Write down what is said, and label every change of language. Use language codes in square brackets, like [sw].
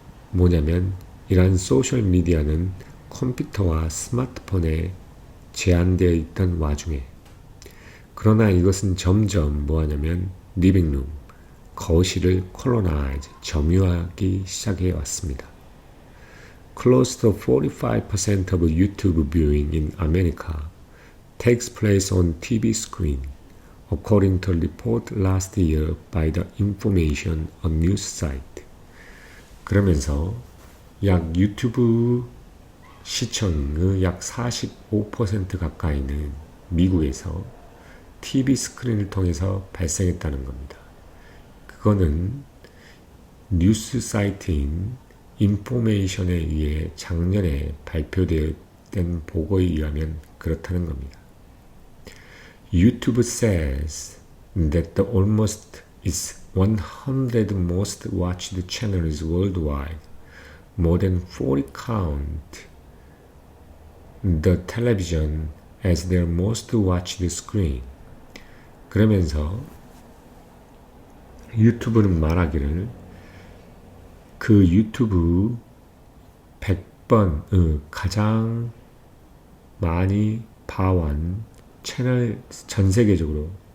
[ko] 뭐냐면 이러한 소셜미디어는 컴퓨터와 스마트폰에 제한되어 있던 와중에 그러나 이것은 점점 뭐하냐면 리빙룸, 거실을 콜로나이즈, 점유하기 시작해 왔습니다. [en] Close to 45% of YouTube viewing in America takes place on TV screen, according to a report last year by the Information, a news site. [ko] 그러면서 약 유튜브 시청의 약 45% 가까이는 미국에서 TV 스크린을 통해서 발생했다는 겁니다. 그거는 뉴스 사이트인 인포메이션에 의해 작년에 발표된 보고에 의하면 그렇다는 겁니다. [en] YouTube says that the almost its 100 most watched channels worldwide, more than 40 count the television as their most watched screen. [ko] 그러면서 유튜브는 말하기를 그 유튜브 100번 가장 많이 봐온 채널 전 세계적으로